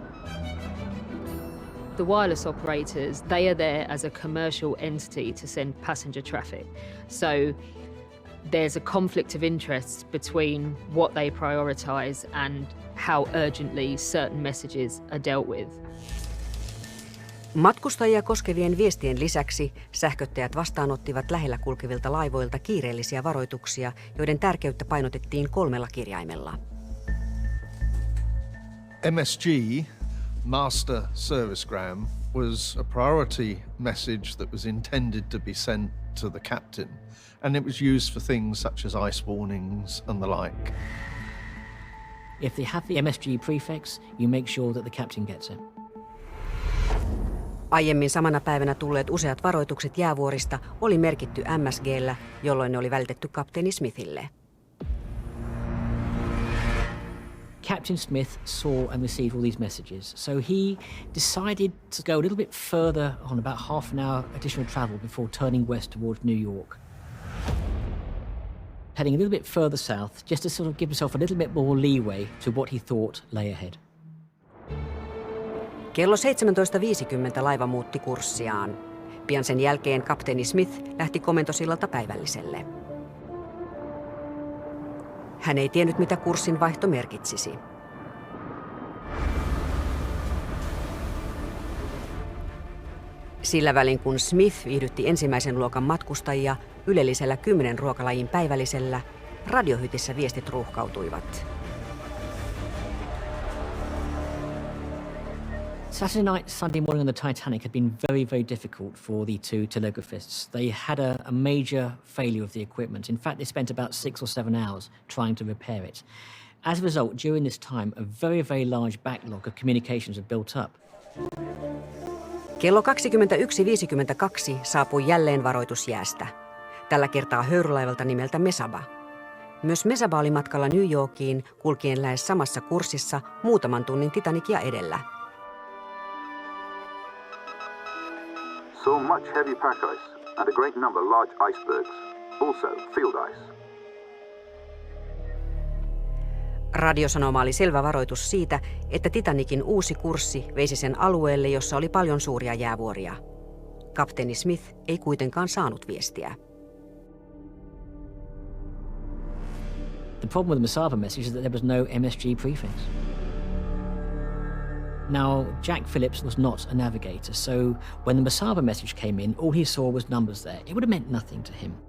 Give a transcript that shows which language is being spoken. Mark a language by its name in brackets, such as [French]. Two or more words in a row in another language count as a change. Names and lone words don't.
[English] The wireless operators, they are there as a commercial entity to send passenger traffic. So there's a conflict of interest between what they prioritise and how urgently certain messages are dealt with. [Finnish] Matkustajia koskevien viestien lisäksi sähköttäjät vastaanottivat lähellä kulkevilta laivoilta kiireellisiä varoituksia, joiden tärkeyttä painotettiin 3 kirjaimella. [English] MSG, Master Servicegram, was a priority message that was intended to be sent to the captain, and it was used for things such as ice warnings and the like. If they have the MSG prefix, you make sure that the captain gets it. [Finnish] Aiemmin samana päivänä tulleet useat varoitukset jäävuorista oli merkitty MSG:llä, jolloin ne oli välitetty kapteeni Smithille. [English] Captain Smith saw and received all these messages, so he decided to go a little bit further on about half an hour additional travel before turning west towards New York. Heading a little bit further south, just to sort of give himself a little bit more leeway to what he thought lay ahead. [Finnish] Kello 17.50 laiva muutti kurssiaan. Pian sen jälkeen kapteeni Smith lähti komentosillalta päivälliselle. Hän ei tiennyt, mitä kurssin vaihto merkitsisi. Sillä välin kun Smith viihdytti ensimmäisen luokan matkustajia ylellisellä 10 ruokalajin päivällisellä, radiohytissä viestit ruuhkautuivat. [English] Saturday night, Sunday morning on the Titanic had been very, very difficult for the 2 telegraphists. They had a major failure of the equipment. In fact, they spent about 6 or 7 hours trying to repair it. As a result, during this time, a very, very large backlog of communications had built up. [Finnish] Kello 21.52 saapui jälleen varoitus jäästä. Tällä kertaa höyrylaivalta nimeltä Mesaba. Myös Mesaba oli matkalla New Yorkiin, kulkien lähes samassa kurssissa muutaman tunnin Titanicia edellä. [English] So much heavy pack ice and a great number large icebergs. Also field ice. [Finnish] Radiosanoma oli selvä varoitus siitä, että Titanicin uusi kurssi veisi sen alueelle, jossa oli paljon suuria jäävuoria. Kapteeni Smith ei kuitenkaan saanut viestiä. [English] The problem with the Mesaba message is that there was no MSG prefix. Now, Jack Phillips was not a navigator, so when the Mesaba message came in, all he saw was numbers there. It would have meant nothing to him.